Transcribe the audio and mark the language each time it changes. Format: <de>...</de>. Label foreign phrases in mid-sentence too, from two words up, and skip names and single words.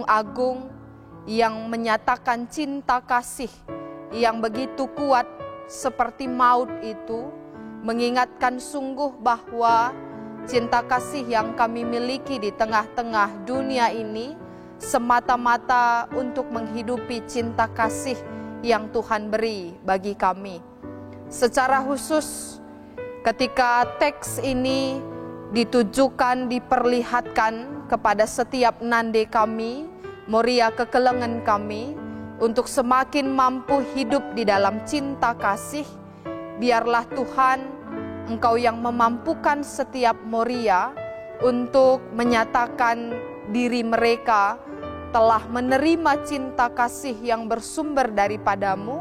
<id>Agung yang menyatakan cinta kasih yang begitu kuat seperti maut itu, mengingatkan sungguh bahwa cinta kasih yang kami miliki di tengah-tengah dunia ini semata-mata untuk menghidupi cinta kasih yang Tuhan beri bagi kami. Secara khusus ketika teks ini ditujukan, diperlihatkan kepada setiap</id> <btx>nande kami, moria kekelengan kami,</btx> <id>untuk semakin mampu hidup di dalam cinta kasih, biarlah Tuhan Engkau yang memampukan setiap moria untuk menyatakan diri mereka telah menerima cinta kasih yang bersumber daripada-Mu,</id>